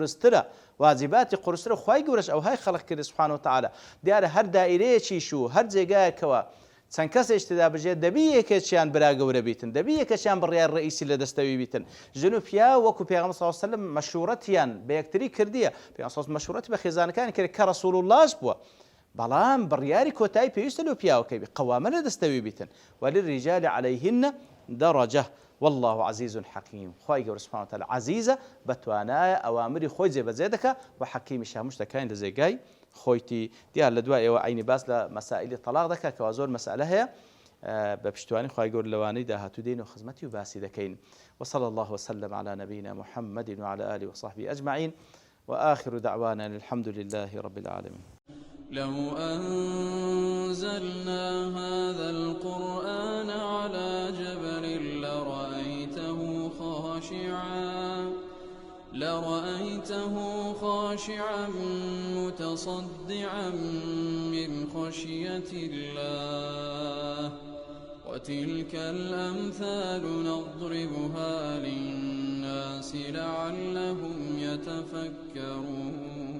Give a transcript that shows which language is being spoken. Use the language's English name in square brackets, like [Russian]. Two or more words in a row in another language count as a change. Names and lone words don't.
[Central Kurdish] قورسترە خوای گەورەش ئەوهای خەڵق کردی [Arabic] سوبحانەهو وتەعالە [Central Kurdish] دیارە هەر دائیرەیەکیش و هەر جێگایەکەوە چەند کەسێک تێدا بژێت دەبی یەکێکیان برا گەورە بیتن دەبی یەکەشیان بڕیار ڕئیسی لە دەستەوی بیتن ژن و پیا وەکو پێغەمبەر [Arabic] صلی الله علیه وسلم [Central Kurdish] مەشورەتیان بە یەکتری کردیە پێغەمبەر مەشورەتی بە خێزانەکانی کرد کە ڕەسوول اللهش بووە بەڵام بڕیاری کۆتایی پێویستە لەو پیاوەکەی بێ قەوامە لە دەستەوی بیتن [Arabic] وللرجال عليهن درجة والله عزيز حكيم [Central Kurdish] خوای گەورە [Arabic] سوبحانەهو وتەعالە [Central Kurdish] عەزیزە بەتوانایە ئەوامری خۆی جێبەجێ دەکات و حەکیمیش هەموو شتەکانی لە جێگای خۆیتی دیار لە دوای ئێوە عینی باس لە مەسائلی تەلاق دەکات کەوا زۆر مەسئلە هەیە بە پشتیوانی خوای گەورە لەوانەی داهاتوو دێن و خزمەتی و باسی دەکەین [Arabic] وصلى الله وسلم على نبينا محمد وعلى آله وصحبه أجمعين وآخر دعوانا الحمد لله رب العالمين لو أنزلنا هذا القرآن على جبل لرأيته خاشعا متصدعا من خشية الله وتلك الأمثال نضربها للناس لعلهم يتفكرون